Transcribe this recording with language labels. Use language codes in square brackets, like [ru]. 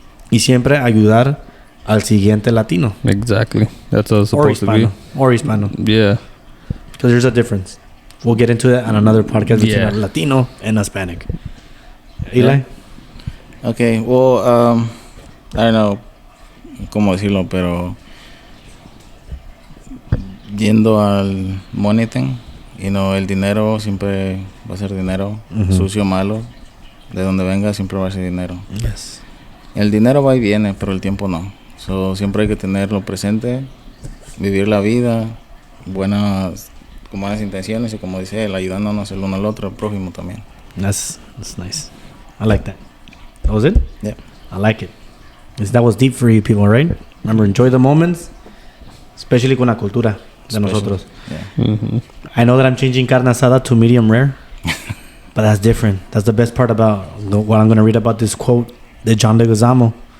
[es] Y siempre ayudar al siguiente Latino. [en] Exactly. That's how it's supposed to be. Or Hispano. Yeah. Because there's a difference. We'll get into that on another podcast between a Latino and Hispanic. Eli? Okay, well, I don't know [es] cómo decirlo, pero yendo al [en] money thing, [es] el dinero siempre va a ser dinero, sucio, malo, de donde venga siempre va a ser dinero. [en] Yes. [es] El dinero va y viene, pero el tiempo no. [en] So, [es] siempre hay que tenerlo presente, vivir la vida, con buenas intenciones y como dice él, ayudándonos el uno al otro, el prójimo también. [en] That's nice. I like that. That was it? Yeah. I like it. That was deep for you people, right? Remember, enjoy the moments, especially [es] con la cultura de nosotros. [en] Yeah. Mm-hmm. I know that I'm changing carne asada to medium rare, but that's different. That's the best part about what I'm going to read about this quote [es] de [en] John Leguizamo.